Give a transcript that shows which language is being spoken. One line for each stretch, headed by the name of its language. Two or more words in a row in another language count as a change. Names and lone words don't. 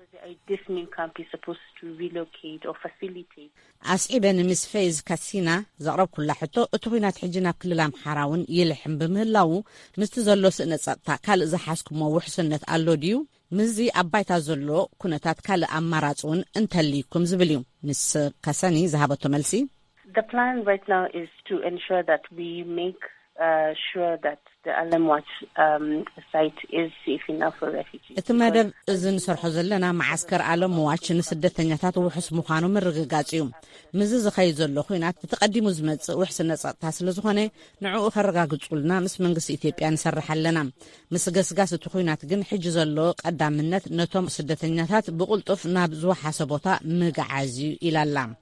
Tigrinya: ኣስዒበ ንምስ ፌዝ ካሲና ዘቕረብኩላ ሕቶ እቲ ኩናት ሕጂ ናብ ክልል ኣምሓራ እውን ይልሕም ብምህላው ምስቲ ዘሎ ስእነ ጸጥታ ካልእ ዝሓስኩሞ ውሕስነት ኣሎ ድዩ ምዚ ኣብ ባይታ ዘሎ ኩነታት ካልእ ኣማራፂ እውን እንተልይኩም ዝብል እዩ ምስ ካሰኒ ዝሃበቶ መልሲ
English: The plan right now is to ensure that we make sure that the Alam Watch site is safe enough for refugees.
Tigrinya: እቲ መደብ እዚ ንሰርሖ ዘለና ማዓስከር ኣለም ዋች ንስደተኛታት ውሕስ ምዃኑ ምርግጋጽ እዩ ምዝ ዝኸይድ ዘሎ ኩናት ብተቐዲሙ ዝመጽእ ውሕስነት ጸጥታ ስለ ዝኾነ ንዕኡ ከረጋግጹልና ምስ መንግስቲ ኢትዮጵያ ንሰርሕ ኣለና ምስ ገስጋስ እቲ ኩናት ግን ሕጂ ዘሎ ቀዳምነት ነቶም ስደተኛታት ብቁልጡፍ ናብ ዝወሓሰ ቦታ ምግዓዝ ኢላላ